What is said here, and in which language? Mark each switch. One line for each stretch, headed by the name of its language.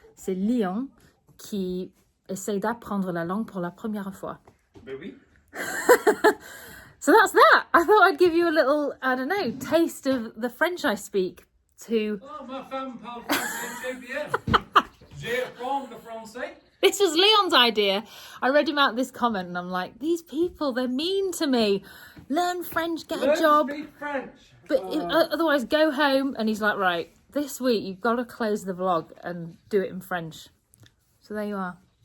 French: C'est Léon qui essaye d'apprendre la langue pour la première fois. Ben oui.
English: So that's that. I thought I'd give you a little, I don't know, taste of the French I speak to...
French: Oh, ma femme parle français très bien. J'ai appris le français.
English: This was Leon's idea. I read him out this comment and I'm like, these people, they're mean to me. Learn French, get a job. Learn to speak French. But otherwise go home. And he's like, right, this week you've got to close the vlog and do it in French. So there you are.